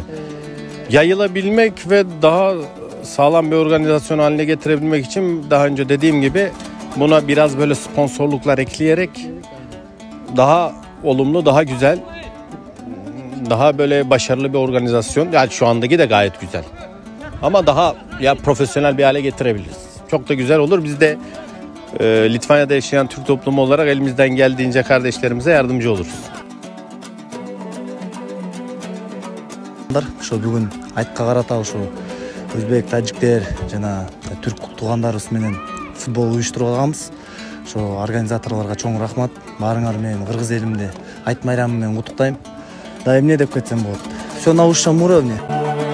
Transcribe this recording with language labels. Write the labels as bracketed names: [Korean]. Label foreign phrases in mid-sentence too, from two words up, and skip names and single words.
[Turkish] Yayılabilmek ve daha sağlam bir organizasyon haline getirebilmek için daha önce dediğim gibi buna biraz böyle sponsorluklar ekleyerek daha olumlu, daha güzel, daha böyle başarılı bir organizasyon. Yani şu andaki de gayet güzel. Ama daha profesyonel bir hale getirebiliriz. Çok da güzel olur. Biz de Litvanya'da yaşayan Türk toplumu olarak elimizden geldiğince kardeşlerimize yardımcı oluruz. [Kyrgyz] Ошо бүгүн айтка карата ошо өзбек, тажиктер жана түрк туугандарыбыз менен футбол уюштуруп алганбыз. Ошо организаторлорго чоң рахмат. Баарыңар менен кыргыз элимди айт майрамы менен куттуктайм. Да эмне деп кетсем болот? [Russian] Всё на высшем уровне.